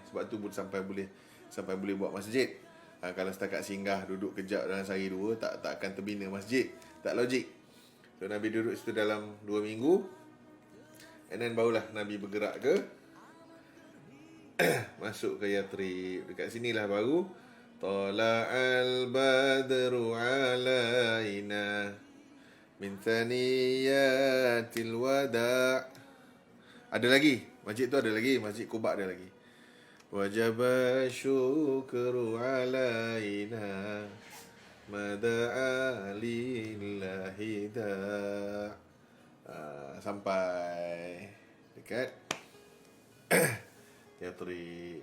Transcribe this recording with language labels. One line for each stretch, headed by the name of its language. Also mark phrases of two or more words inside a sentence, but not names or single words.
Malay: Sebab tu sampai boleh buat masjid. Kalau setakat singgah duduk kejap dalam sehari 2, tak akan terbina masjid. Tak logik. So Nabi duduk situ dalam 2 minggu.
English: And then
Malay: barulah Nabi bergerak ke masuk ke Yathrib. Dekat sinilah baru
Arabic: طلع البدر علينا من ثنيات الوداع'.
Malay: Ada lagi, masjid tu ada lagi, Masjid Quba ada lagi.
Arabic: وجب الشكر علينا ما دعا لله داع'.
Malay: Sampai dekat Yathrib.